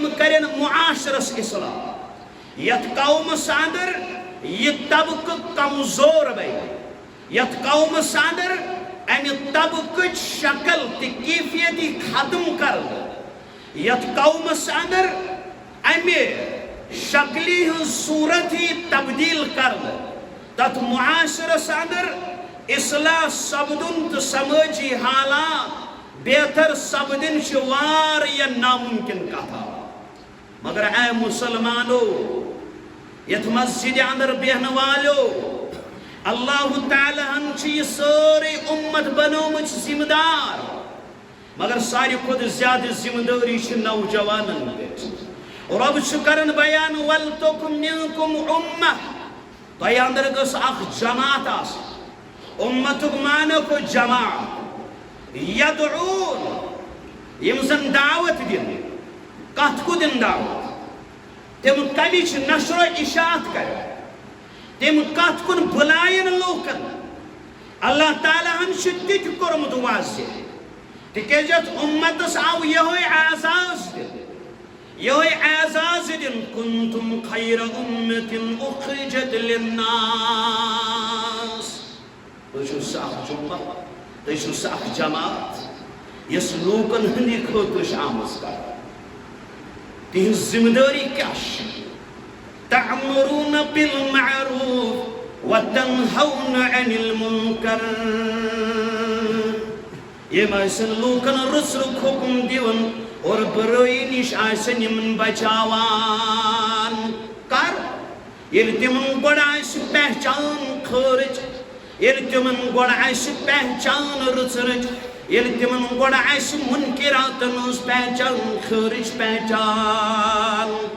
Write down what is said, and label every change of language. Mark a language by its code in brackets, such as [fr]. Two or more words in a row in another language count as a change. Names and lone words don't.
[ks] کرن معاشرس اصلاح یت قومس اندر یہ طبقہ کمزور بے یت قومس اندر امہ طبقہ شکل تی کیفیتی ختم کر یت قومس اندر امہ شکلی ہن صورت ہی تبدیل کر تت معاشرس اندر اصلاح سپدن تو سماجی حالات بہتر سپدن واریا ناممکن کتھا مگر اے مسلمانو یت مسجد اندر بہن والو اللہ تعالیٰ ہن یہ ساری امت بنومت ذمہ دار مگر ساری خود زیادہ ذمہ داری نوجوانن پہ رب کرن بیان [ar] ولتکم منکم [ks] امہ تہ اندر گس اخ جماعت آس امتک معنی کو جماعت یدعون یم زن دعوت دن کت کو دن دعوت تم کمچ نشر و اشاعت کر تم کت کن بلائن لوکن اللہ تعالیٰ ہن تت کورمت واضح تکیازِ امتس آو یہ اعزاز دن یہ اعزاز دن [ar] کنتم خیر امت اخرجت للناس [ks] تُہۍ ساکھ جمعہ تُہۍ ساکھ جماعت یس لوکن ہندی خٲطرٕ آمٕژ کرنہٕ تہنٛز ذمہ دٲری کیٛاہ چھِ [ar] تعمرون بالمعروف وتنهون عن المنکر [ks] یم آسن لوکن رُس رُک حکم دیون اور برائی نش آسن یمن بچاوان کر ییٚلہِ تِمن گۄڈٕ آسہِ پہچان خٲرج ییٚلہِ تِمن گۄڈٕ آسہِ پہچان رٕژرٕچ ییٚلہِ تِمن گۄڈٕ آسہِ مُنکِراتن ہٕنٛز پہچان خٲرج پہچان